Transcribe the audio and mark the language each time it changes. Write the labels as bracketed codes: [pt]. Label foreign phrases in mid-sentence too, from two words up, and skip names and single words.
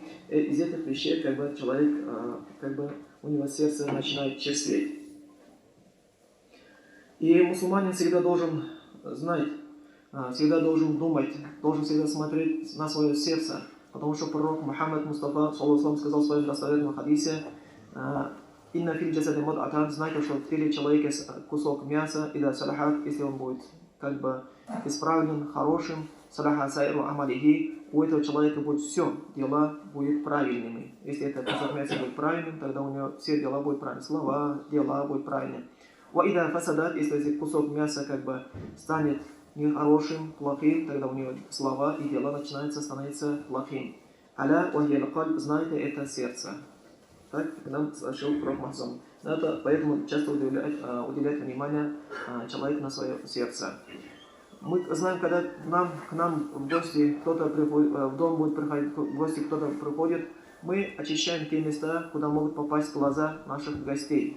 [ru] Из этих вещей как бы человек, как бы у него сердце начинает черстветь. И мусульманин всегда должен знать, всегда должен думать, должен всегда смотреть на свое сердце. Потому что пророк Мухаммад Мустафа сказал в своем достоверном хадисе: [ar] «إن في الجسد مضغة», [ru] знаете, что в теле человека кусок мяса, и [ar] إذا صلحت, [ru] если он будет как бы исправлен, хорошим, [ar] صلح سائر عمله, [ru] у этого человека будет все, дела будут правильными. Если этот кусок мяса будет правильным, тогда у него все дела будут правильными, слова, дела будут правильными. [ar] وإذا فسدت, [ru] если кусок мяса как бы станет нехорошим, плохим, тогда у него слова и дела начинаются становиться плохим. [ar] ألا وهي القلب, [ru] знаете, это сердце. Так нам сообщил пророк Мухаммад. Поэтому часто уделять внимание человеку на свое сердце. Мы знаем, когда к нам в гости кто-то приходит, в дом будет приходить, в гости кто-то приходит, мы очищаем те места, куда могут попасть глаза наших гостей.